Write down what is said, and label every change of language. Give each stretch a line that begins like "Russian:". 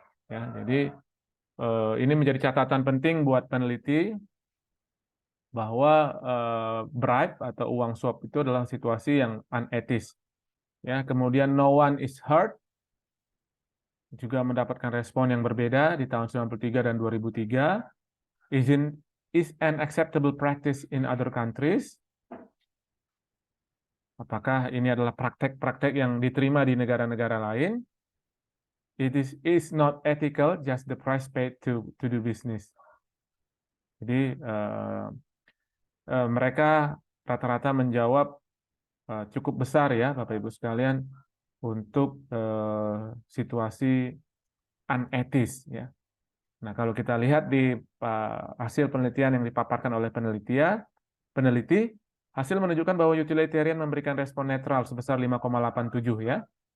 Indonesian: Ya, jadi ini menjadi catatan penting buat peneliti bahwa bribe atau uang suap itu adalah situasi yang unetis. Ya, kemudian
English: no one is hurt
Indonesian: juga mendapatkan respon yang berbeda di tahun 93 dan 2003.
English: Is an acceptable practice in other countries?
Indonesian: Apakah ini adalah praktek-praktek yang diterima di negara-negara lain?
English: It is not ethical, just the price paid to do business.
Indonesian: Jadi mereka rata-rata menjawab cukup besar ya Bapak Ibu sekalian untuk situasi unetis ya. Nah, kalau kita lihat di hasil penelitian yang dipaparkan oleh peneliti, hasil menunjukkan bahwa utilitarian memberikan respon netral sebesar 5,87 ya.